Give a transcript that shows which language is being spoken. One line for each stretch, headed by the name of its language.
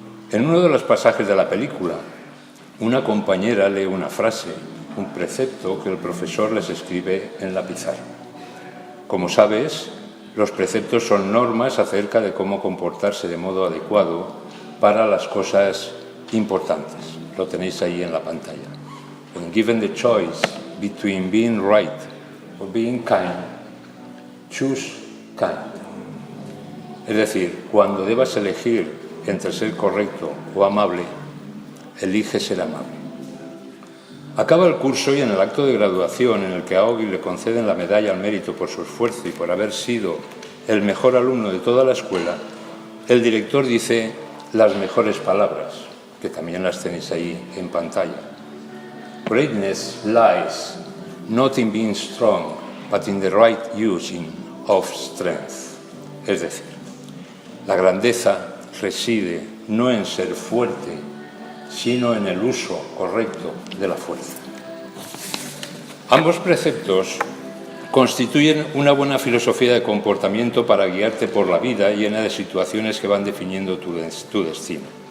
Spanish: En uno de los pasajes de la película, una compañera lee una frase, un precepto que el profesor les escribe en la pizarra. Como sabes, los preceptos son normas acerca de cómo comportarse de modo adecuado para las cosas importantes. Lo tenéis ahí en la pantalla.
English: When given the choice between being right or being kind, choose kind.
Spanish: Es decir, cuando debas elegir entre ser correcto o amable, elige ser amable. Acaba el curso y en el acto de graduación, en el que a Augie le conceden la medalla al mérito por su esfuerzo y por haber sido el mejor alumno de toda la escuela, el director dice las mejores palabras. que también las tenéis ahí en pantalla.
English: Greatness lies not in being strong, but in the right using of strength.
Spanish: Es decir, la grandeza reside no en ser fuerte, sino en el uso correcto de la fuerza. Ambos preceptos constituyen una buena filosofía de comportamiento para guiarte por la vida llena de situaciones que van definiendo tu destino.